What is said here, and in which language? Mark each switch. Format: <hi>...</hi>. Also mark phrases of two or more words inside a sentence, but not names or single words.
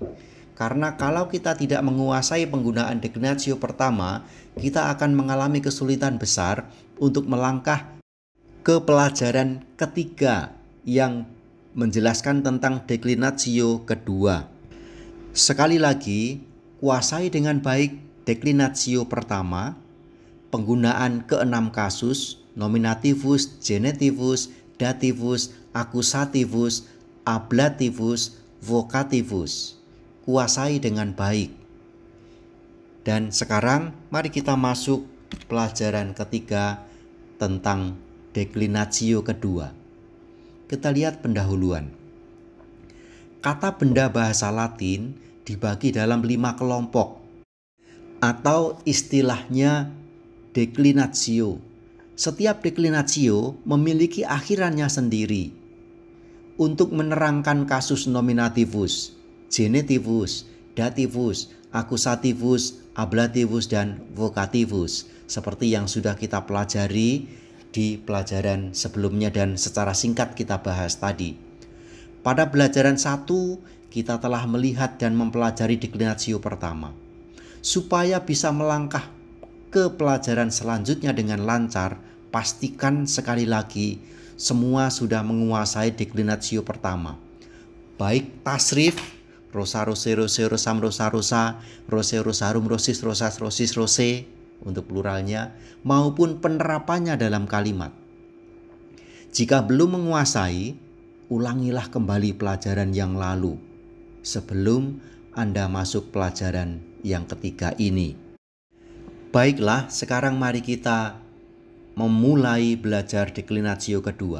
<id>Karena kalau kita tidak menguasai penggunaan deklinatio pertama, kita akan mengalami kesulitan besar untuk melangkah ke pelajaran ketiga yang menjelaskan tentang deklinatio kedua. Sekali lagi, kuasai dengan baik deklinatio pertama, penggunaan keenam kasus, nominativus, genitivus, dativus, akusativus, ablativus, vocativus. Kuasai dengan baik. Dan sekarang mari kita masuk pelajaran ketiga tentang deklinatio kedua. Kita lihat pendahuluan. Kata benda bahasa Latin dibagi dalam 5 kelompok atau istilahnya deklinatio. Setiap deklinatio memiliki akhirannya sendiri. Untuk menerangkan kasus nominativus, genitivus, dativus, akusativus, ablativus, dan vocativus, seperti yang sudah kita pelajari di pelajaran sebelumnya dan secara singkat kita bahas tadi. Pada pelajaran 1, kita telah melihat dan mempelajari deklinatio pertama. Supaya bisa melangkah ke pelajaran selanjutnya dengan lancar, pastikan sekali lagi semua sudah menguasai deklinatio pertama. Baik tasrif,</id> <la>rosa rose rose rosam rosa rosa, rose rosarum rosis rosas rosis rose</la> <id>untuk pluralnya,</id> <la>maupun penerapannya dalam kalimat.</la> <id>Jika belum menguasai, ulangilah kembali pelajaran yang lalu sebelum Anda masuk pelajaran yang ketiga ini. Baiklah, sekarang mari kita memulai belajar deklinatio kedua.</id>